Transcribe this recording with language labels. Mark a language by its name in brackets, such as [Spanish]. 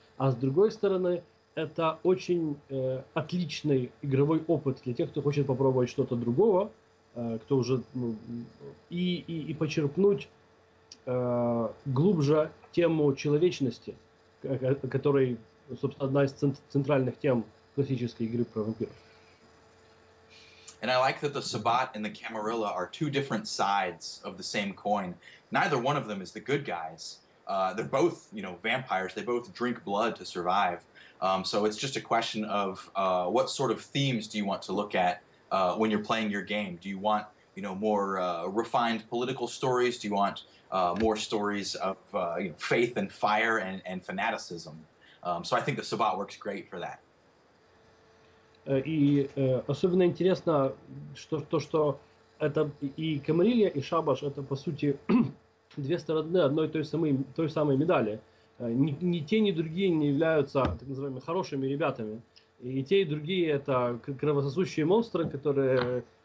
[Russian] А с другой стороны, это очень отличный игровой опыт для тех, кто хочет попробовать что-то другого, кто уже и почерпнуть глубже тему человечности, которой, собственно, одна из центральных тем классической игры про вампиров. [English] And I like that the Sabbat and the Camarilla are two different sides of the same coin. Neither one of them is the good guys. They're both, vampires. They both drink blood to survive. So it's just a question of what sort of themes do you want to look at when you're playing your game? Do you want, more refined political stories? Do you want more stories of faith and fire and fanaticism? So I think the Sabbat works great for that. [Russian] И особенно интересно, что это и Камарилья, и Шабаш — это, по сути, две стороны одной той самой медали. Ни те, ни другие не являются, так называемыми, хорошими ребятами. И те, и другие — это кровососущие монстры, которые...